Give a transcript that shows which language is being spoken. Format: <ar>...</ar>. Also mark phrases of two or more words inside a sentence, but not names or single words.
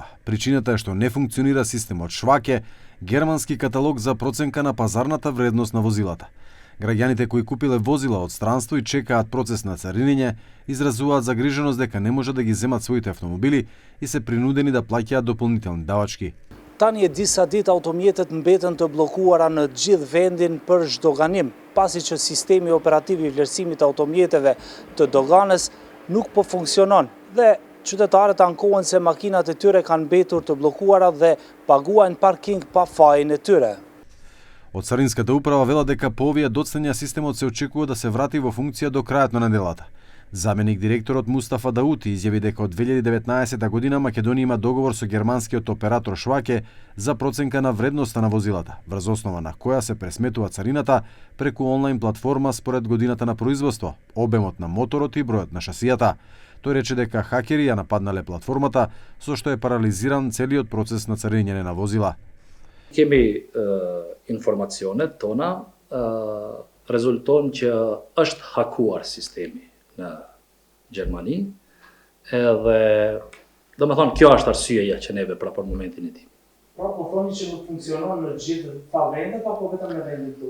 <mk>Причината е што не функционира системот Шваке, германски каталог за проценка на пазарната вредност на возилата. Граѓаните кои купиле возила од странство и чекаат процес на царинење, изразуваат загриженост дека не може да ги земат своите автомобили и се принудени да плаќаат дополнителни давачки.</mk> <sq>Tani e disa ditë automjetet mbeten të bllokuara në gjithë vendin për zhdoganim, pasi që sistemi operativ I vlerësimit të automjeteve të doganës nuk po funksionon dhe qytetarët ankohen se makinat e tyre kanë mbetur të bllokuara dhe paguajnë parking pa fajin e tyre.</sq> <mk>Од Царинската управа велат дека по овие доцнења системот се очекува да се врати во функција до крајот на неделата. Заменик директорот Мустафа Даути изјави дека од 2019 година Македонија има договор со германскиот оператор Шваке за проценка на вредноста на возилата, врз основа на која се пресметува царината преку онлайн платформа според годината на производство, обемот на моторот и бројот на шасијата. Тој рече дека хакери ја нападнале платформата, со што е парализиран целиот процес на царинење на возила.</mk> <sq>Kemi informacionet tona rezulton që është hakuar sistemi në Gjermani edhe domethënë kjo është arsyeja që neve pra për momentin e tim. Pra po thoni që nuk funksionon në gjithë ta vendet apo vetëm në vendin tonë?</sq>